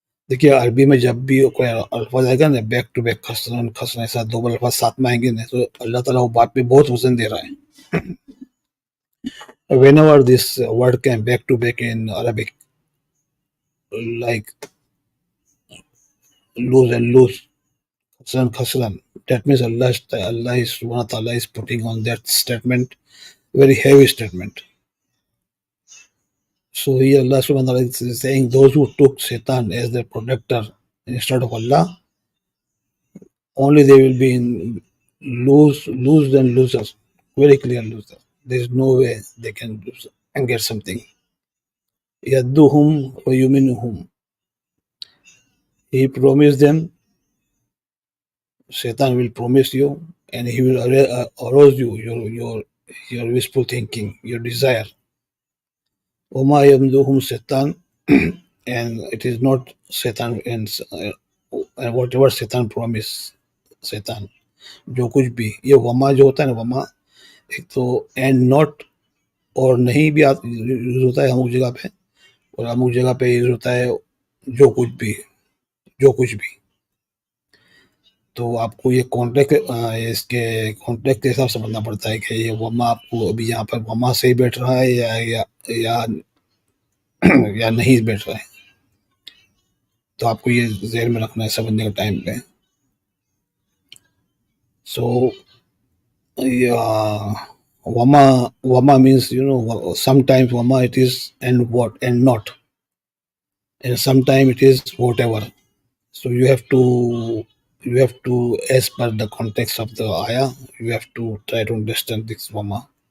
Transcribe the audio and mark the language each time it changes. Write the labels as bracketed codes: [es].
[ur] دیکھیے عربی میں جب بھی کوئی الفاظ آئے گا نا، بیک ٹو بیک خسرن ایسا دو الفاظ ساتھ میں آئیں گے نا، تو اللہ تعالیٰ وہ بات پہ بہت وزن دے رہا ہے. [en] whenever this word came back to back in Arabic like lose and lose، خسرن، that means Allah is subhanahu wa ta'ala is putting on that statement very heavy statement. So here Allah subhanahu wa ta'ala is saying those who took Satan as their protector instead of Allah, only they will be in lose and losers, very clear loser. There is no way they can lose and get something. Yadduhum wa yuminuhum. He promised them, Satan will promise you, and he will arouse you, your wishful thinking, your desire. Wama yamduhum Satan, and it is not Satan, and whatever Satan promise, Satan [ur] جو کچھ بھی، یہ وما جو ہوتا ہے نا، وما ایک تو اینڈ ناٹ اور نہیں بھی یوز ہوتا ہے اموک جگہ پہ، اور اموک جگہ پہ یوز ہوتا ہے جو کچھ بھی. تو آپ کو یہ کانٹیکٹ، اس کے کانٹیکٹ کے حساب سے سمجھنا پڑتا ہے کہ یہ وما آپ کو ابھی یہاں پر وما سے ہی بیٹھ رہا ہے یا نہیں بیٹھ رہا ہے. تو آپ کو یہ ذہن میں رکھنا ہے سمجھنے کے ٹائم پہ. سو [en] Yeah, wama means, sometimes wama it is and what and not, and sometimes it is whatever. So you have to, as per the context of the ayah, you have to try to understand this wama.